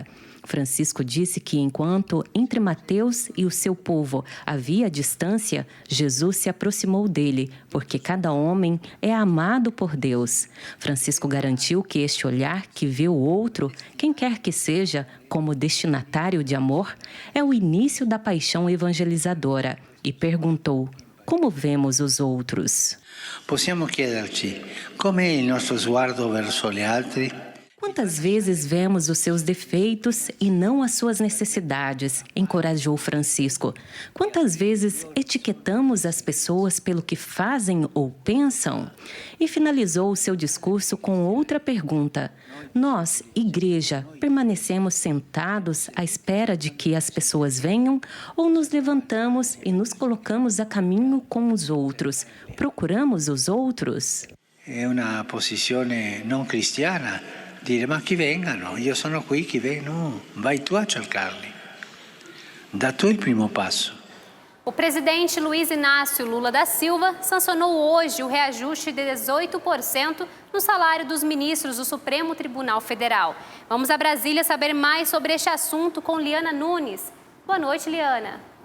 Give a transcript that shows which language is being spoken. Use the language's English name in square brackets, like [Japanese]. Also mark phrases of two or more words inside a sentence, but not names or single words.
[Portuguese] Francisco disse que, enquanto entre Mateus e o seu povo havia distância, Jesus se aproximou dele, porque cada homem é amado por Deus. Francisco garantiu que este olhar que vê o outro, quem quer que seja, como destinatário de amor, é o início da paixão evangelizadora e perguntou: como vemos os outros? [Italian] Possiamo chiederci come è il nostro sguardo verso gli altri? [Portuguese] Quantas vezes vemos os seus defeitos e não as suas necessidades, encorajou Francisco. Quantas vezes etiquetamos as pessoas pelo que fazem ou pensam? E finalizou o seu discurso com outra pergunta. Nós, Igreja, permanecemos sentados à espera de que as pessoas venham ou nos levantamos e nos colocamos a caminho com os outros? Procuramos os outros? [Italian] È una posizione non cristiana. Dire, ma chi vengano, io sono qui, chi vengono, vai tu a cercarli. Dá tu il primo passo. [Portuguese] O presidente Luiz Inácio Lula da Silva sancionou hoje o reajuste de 18% no salário dos ministros do Supremo Tribunal Federal. Vamos a Brasília saber mais sobre este assunto com Liana Nunes. Boa noite, Liana.